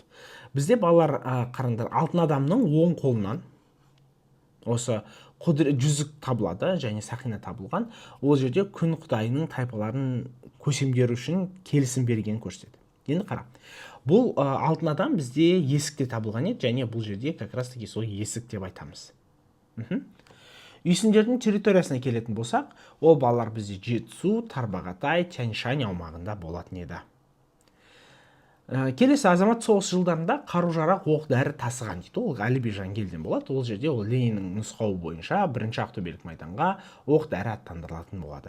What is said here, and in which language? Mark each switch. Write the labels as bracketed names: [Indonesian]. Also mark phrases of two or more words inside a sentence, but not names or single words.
[Kazakh] Бізде балалар қараңдар, алтын адамның оң қолынан осы жүзік табылады және сақина табылған. Ол жерде күн құдайының тайпаларын көсемдері үшін келісім берген көрсетеді. Енді қара. Бұл алтын адам бізде есікте табылған еді, және бұл жерде [Russian] как раз таки [Kazakh] сол есік деп айтамыз. Үйсіндердің территориясына келетін болсақ, ол балалар бізде Жетісу, Тарбағатай, Тянь-Шань аумағында болатын еді. Келесі азамат соғыс жылдарында қару-жарақ, оқ-дәрі тасыған дейді. Ол Әліби Жангелдин болады. Ол жерде ол Лениннің нұсқауы бойынша бірінші Ақтөбелік майданға оқ-дәрі аттандырылатын болады.